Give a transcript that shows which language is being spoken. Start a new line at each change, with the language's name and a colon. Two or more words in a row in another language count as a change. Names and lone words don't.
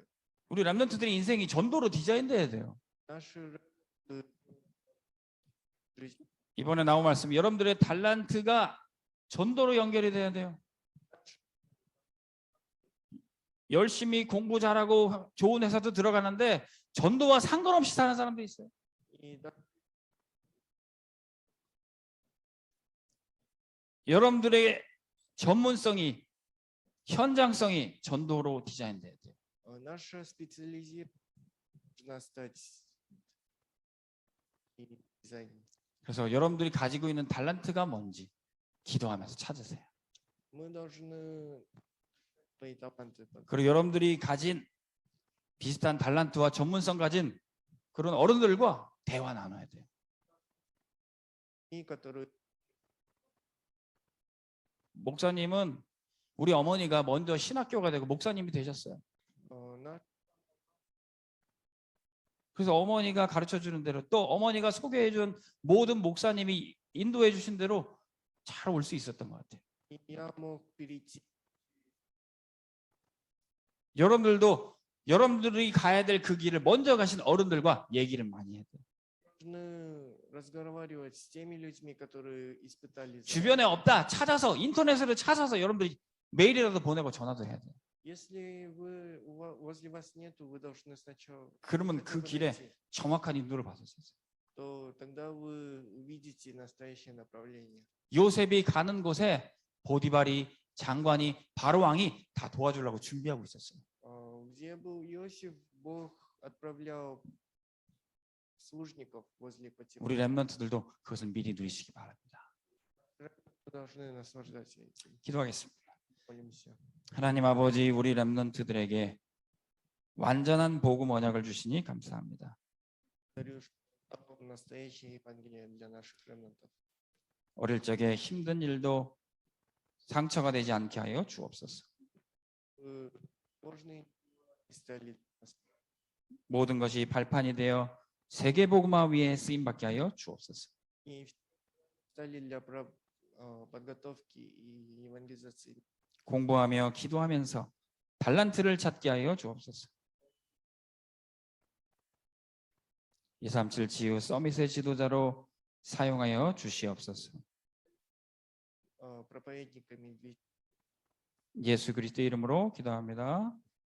Korean: 우리 렘넌트들의 인생이 전도로 디자인돼야 돼요.
Russian: Наши жизнь
Korean: 이번에 나온 말씀, 여러분들의 달란트가 전도로 연결이 돼야 돼요. 열심히 공부 잘하고 좋은 회사도 들어가는데 전도와 상관없이 사는 사람도 있어요.
Russian: и
Korean: 여러분들의 전문성이, 현장성이 전도로 디자인돼야 돼요.
Russian: наша специализация должна стать дизайном.
Korean: 그래서 여러분들이 가지고 있는 달란트가 뭔지 기도하면서 찾으세요.
Russian: Мы должны свои таланты
Korean: 그리고 여러분들이 가진 비슷한 달란트와 전문성 가진 그런 어른들과 대화 나눠야 돼요.
Russian: которые
Korean: 목사님은 우리 어머니가 먼저 신학교가 되고 목사님이 되셨어요.
Russian: на-
Korean: 그래서 어머니가 가르쳐 주는 대로 또 어머니가 소개해 준 모든 목사님이 인도해 주신 대로 잘 올 수 있었던 것 같아요.
Russian: и я мог перейти.
Korean: 여러분들도 여러분들이 가야 될 그 길을 먼저 가신 어른들과 얘기를 많이 해야 돼요.
Russian: Нужно разговаривать с теми людьми, которые испытали.
Korean: 주변에 없다 찾아서 인터넷으로 찾아서 여러분들이 메일이라도 보내고 전화도 해야 돼요.
Russian: Если возле вас нету, вы должны сначала.
Korean: 그러면 그
Russian: хотя бы
Korean: 길에
Russian: найти.
Korean: 정확한 인도를 받을 수 있어요.
Russian: То тогда вы увидите настоящее направление.
Korean: 요셉이 가는 곳에 보디발이 장관이 바로 왕이 다 도와주려고 준비하고 있었어요.
Russian: Где был Иосиф, Бог отправлял служников возле
Korean: 우리
Russian: Патифара.
Korean: 렘넌트들도 그것을 미리 누리시기 바랍니다.
Russian: Мы должны наслаждаться этим.
Korean: 기도하겠습니다.
Russian: Молимся.
Korean: 하나님 아버지, 우리 렘넌트들에게 완전한 복음 언약을 주시니 감사합니다.
Russian: Благодарю, что дал настоящее Евангелие для наших ремнантов.
Korean: 어릴 적에 힘든 일도 상처가 되지 않게 하여 주옵소서.
Russian: Сложные стали
Korean: 모든 것이 발판이 되어 세계 복음화 위에 쓰임 받게 하여 주옵소서.
Russian: и стали для подготовки и евангелизации.
Korean: 공부하며 기도하면서 달란트를 찾게 하여 주옵소서. 237 지우 서밋의 지도자로 사용하여 주시옵소서.
Russian: Проповедниками
Korean: 예수 그리스도의 이름으로 기도합니다.